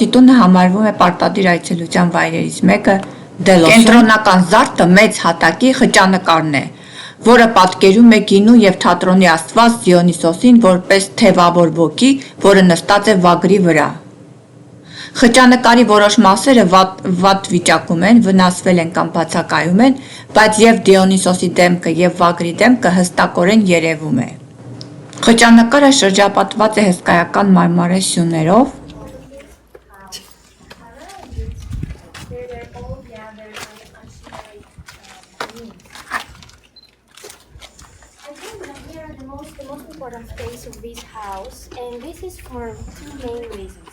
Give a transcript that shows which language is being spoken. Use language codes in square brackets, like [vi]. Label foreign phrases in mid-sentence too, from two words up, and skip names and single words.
[hy] տունը համարվում է պարտադիր այցելության վայրերից մեկը Դելոսում։ Կենտրոնական զարդը մեծ հատակի խճանկարն է, որը պատկերում է գինու եւ թատրոնի աստված Դիոնիսոսին որպես թևավոր ոգի, որը նստած է վագրի վրա։ Խճանկարի որոշ մասերը վատ վիճակում են, վնասվել են կամ բացակայում են, բայց եւ Դիոնիսոսի դեմքը եւ վագրի դեմքը հստակորեն երևում է։ Խճանկարը շրջապատված է հսկայական մարմարե սյուներով։ [en] Space of this house, and this is for two main reasons.